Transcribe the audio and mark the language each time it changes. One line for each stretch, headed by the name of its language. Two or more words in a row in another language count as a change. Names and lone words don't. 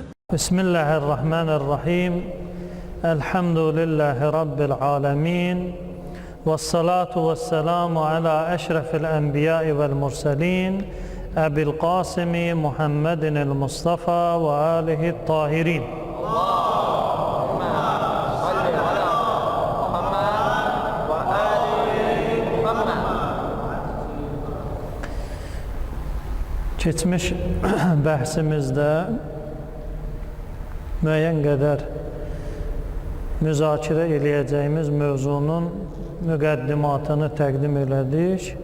Arabic: بسم الله الرحمن الرحيم. الحمد لله رب العالمين، والصلاة والسلام على أشرف الأنبياء والمرسلين أبي القاسم محمد المصطفى وآله الطاهرين.
Azerbaijani: Keçmiş bəhsimizdə müəyyən qədər müzakirə eləyəcəyimiz mövzunun müqəddimatını təqdim elədik.